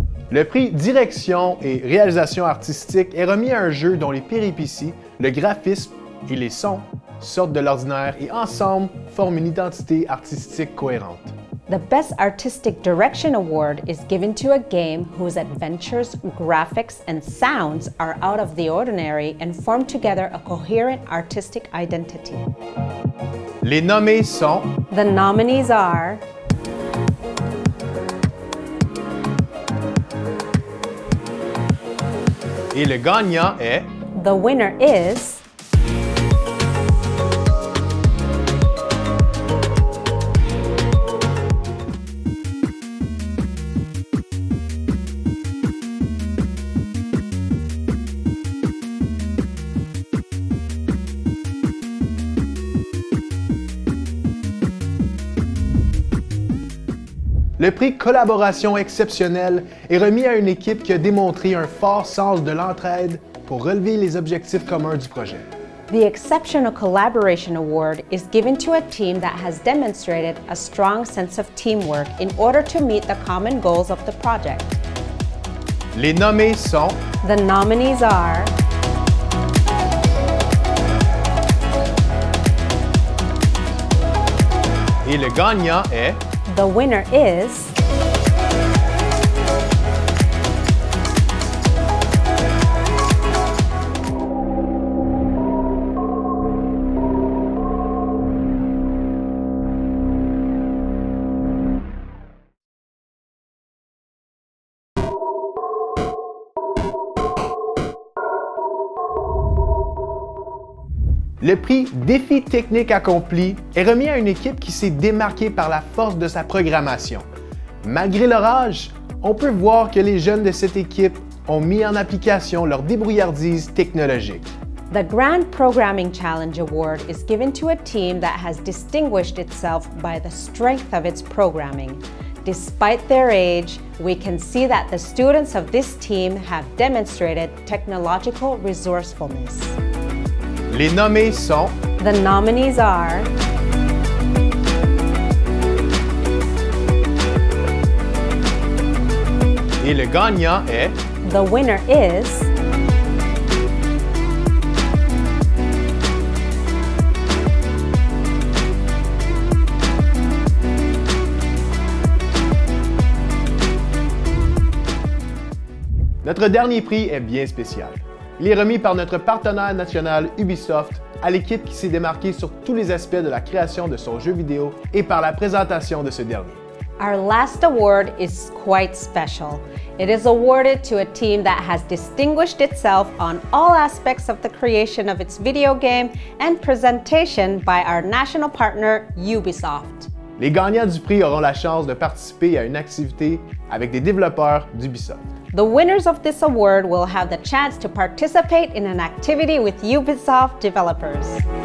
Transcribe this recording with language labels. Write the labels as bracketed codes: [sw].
[fr] Le prix Direction et réalisation artistique est remis à un jeu dont les péripéties, le graphisme et les sons sortent de l'ordinaire et ensemble forment une identité artistique cohérente. [en] The Best Artistic Direction Award is given to a game whose adventures, graphics, and sounds are out of the ordinary and form together a coherent artistic identity. [fr] Les nommés sont [en] The nominees are [fr] et le gagnant est [en] The winner is [fr] Le prix Collaboration exceptionnelle est remis à une équipe qui a démontré un fort sens de l'entraide pour relever les objectifs communs du projet. [en] The Exceptional Collaboration Award is given to a team that has demonstrated a strong sense of teamwork in order to meet the common goals of the project. [fr] Les nommés sont [en] The nominees are [fr] et le gagnant est [en] The winner is [fr] Le prix Défi technique accompli est remis à une équipe qui s'est démarquée par la force de sa programmation. Malgré l'orage, on peut voir que les jeunes de cette équipe ont mis en application leur débrouillardise technologique. [en] The Grand Programming Challenge Award is given to a team that has distinguished itself by the strength of its programming. Despite their age, we can see that the students of this team have demonstrated technological resourcefulness. [fr] Les nommés sont [en] The nominees are [fr] Et le gagnant est... [en] The winner is... [fr] Notre dernier prix est bien spécial. Il est remis par notre partenaire national Ubisoft à l'équipe qui s'est démarquée sur tous les aspects de la création de son jeu vidéo et par la présentation de ce dernier. [en] Our last award is quite special. It is awarded to a team that has distinguished itself on all aspects of the creation of its video game and presentation by our national partner Ubisoft. [fr] Les gagnants du prix auront la chance de participer à une activité avec des développeurs d'Ubisoft. [en] The winners of this award will have the chance to participate in an activity with Ubisoft developers.